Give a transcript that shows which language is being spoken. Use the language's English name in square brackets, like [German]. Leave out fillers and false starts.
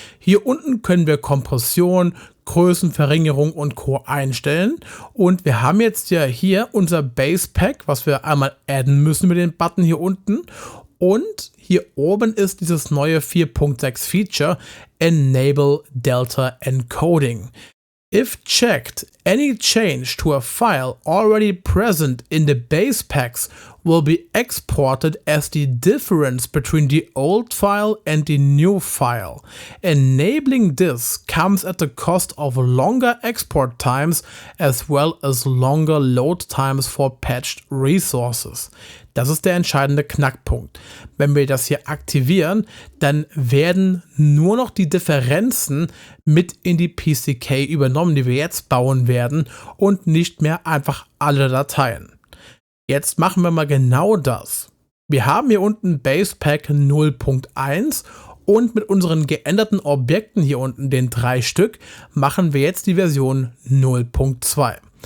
[German] Hier unten können wir Kompression, Größenverringerung und Co. einstellen und wir haben jetzt ja hier unser Base Pack, was wir einmal adden müssen mit dem Button hier unten und hier oben ist dieses neue 4.6 Feature Enable Delta Encoding. [English] If checked, any change to a file already present in the base packs will be exported as the difference between the old file and the new file. Enabling this comes at the cost of longer export times as well as longer load times for patched resources. [German] Das ist der entscheidende Knackpunkt. Wenn wir das hier aktivieren, dann werden nur noch die Differenzen mit in die PCK übernommen, die wir jetzt bauen werden und nicht mehr einfach alle Dateien. Jetzt machen wir mal genau das. Wir haben hier unten Basepack 0.1 und mit unseren geänderten Objekten hier unten, den 3 Stück, machen wir jetzt die Version 0.2.